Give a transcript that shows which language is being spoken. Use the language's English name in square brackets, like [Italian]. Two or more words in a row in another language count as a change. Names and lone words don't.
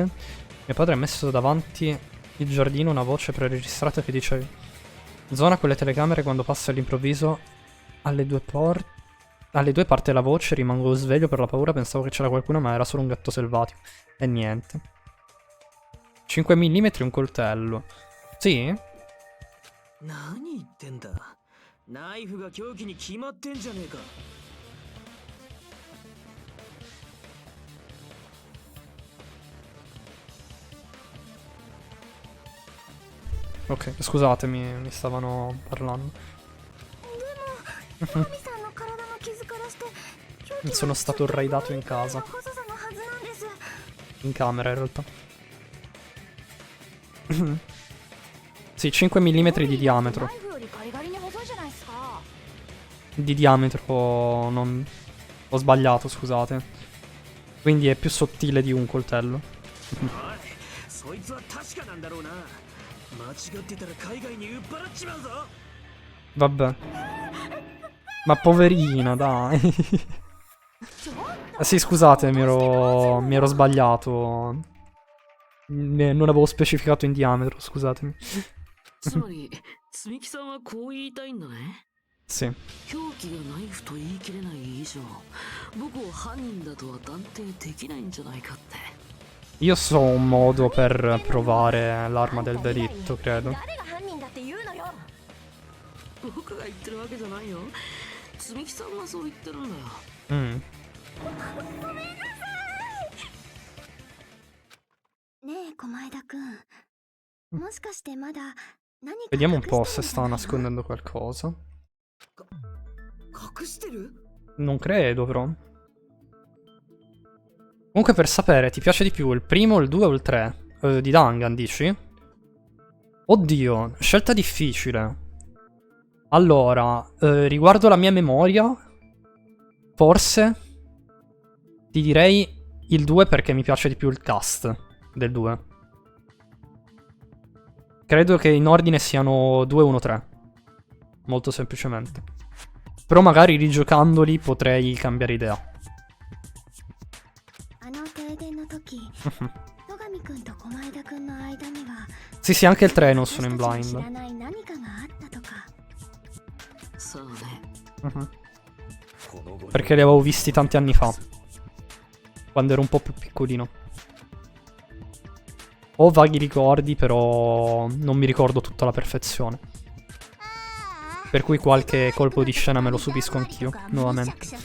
[Italian] Mio padre ha messo davanti il giardino una voce preregistrata che dice: zona con le telecamere, quando passa all'improvviso alle due parte la voce, rimango sveglio per la paura, pensavo che c'era qualcuno ma era solo un gatto selvatico. E niente. 5 mm e un coltello. Sì? [Japanese] 何言ってんだ。ナイフが凶器に決まってんじゃねえか。 [Italian] Ok, scusatemi, mi stavano parlando. [Japanese] ナミさんの体の傷からして凶器が [Italian] Sono stato raidato in casa. [Japanese] 細さのはずなんです [Italian] In camera in realtà. Sì, 5 mm di diametro. [Japanese] ナイフよりガリガリに細いじゃないですか [Italian] Di diametro non... Ho sbagliato, scusate. Quindi è più sottile di un coltello. [Japanese] おい、そいつは確かなんだろうな。間違ってたら海外に売っ払っちまうぞ。 [Italian] Vabbè. Ma poverina, dai. Sì, scusate, mi ero sbagliato. Non avevo specificato in diametro, scusatemi. [Japanese] つまり、積木さんはこう言いたいんだね。 [Italian] Sì. [Japanese] 凶器がナイフと言い切れない以上、僕を犯人だとは断定できないんじゃないかって。 [Italian] Io so un modo per provare l'arma del delitto, credo. [Japanese] 誰が犯人だって言うのよ僕が言ってるわけじゃないよ。積木さんがそう言ってるんだよ。 Mm. ねえ小前田くんもしかしてまだ何か [Italian] Vediamo un po' [Japanese] 隠 [Italian] se [Japanese] してるん [Italian] sta [Japanese] じゃないの [Italian] nascondendo qualcosa. [Japanese] 隠してる？ [Italian] Non credo, però. Comunque, per sapere, ti piace di più il primo, il 2 o il 3? Di Dangan, dici? Oddio, scelta difficile. Allora, riguardo la mia memoria, forse ti direi il 2 perché mi piace di più il cast del 2. Credo che in ordine siano 2, 1, 3. Molto semplicemente. Però magari rigiocandoli potrei cambiare idea. [Japanese] あの停電の時戸上くんと小前田くんの間には [Italian] Sì, sì, anche il 3 non sono in [Japanese] 私たちの知ら [Italian] blind. [Japanese] ない何かがあったとかそうね。 Mhm. [Italian] Perché li avevo visti tanti anni fa. Quando ero un po' più piccolino. Ho vaghi ricordi, però non mi ricordo tutto alla perfezione. Per cui qualche colpo di scena me lo subisco anch'io, nuovamente.